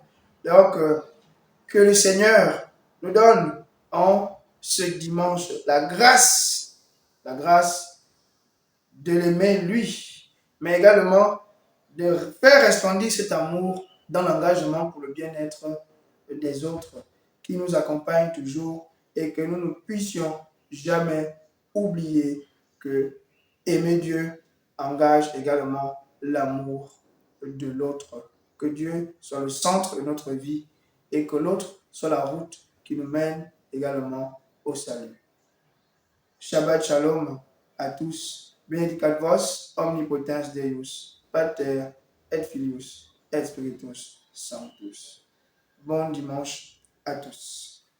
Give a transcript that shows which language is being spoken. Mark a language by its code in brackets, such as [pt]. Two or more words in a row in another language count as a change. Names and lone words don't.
[fr] Donc, que le Seigneur nous donne en ce dimanche la grâce de l'aimer lui, mais également de faire resplendir cet amour dans l'engagement pour le bien-être des autres qui nous accompagnent toujours et que nous ne puissions jamais oublier que aimer Dieu engage également l'amour de l'autre. Que Dieu soit le centre de notre vie et que l'autre soit la route qui nous mène également au salut. [he] Shabbat Shalom [fr] à tous. [la] Benedicat vos omnipotens Deus, Pater et Filius et Spiritus Sanctus. [fr] Bon dimanche à tous.